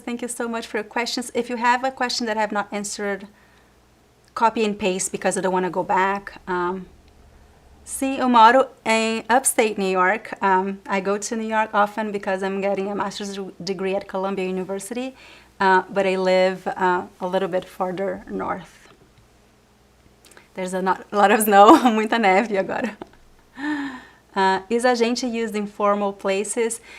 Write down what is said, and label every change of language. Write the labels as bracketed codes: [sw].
[en] Thank you so much for your questions. If you have a question that I have not answered, copy and paste because I don't want to go back. [pt] Sim, eu moro em upstate New York. [en] I go to New York often because I'm getting a master's degree at Columbia University, but I live a little bit further north. There's a lot of snow, [pt] muita neve agora. [en] Is a gente used in formal places?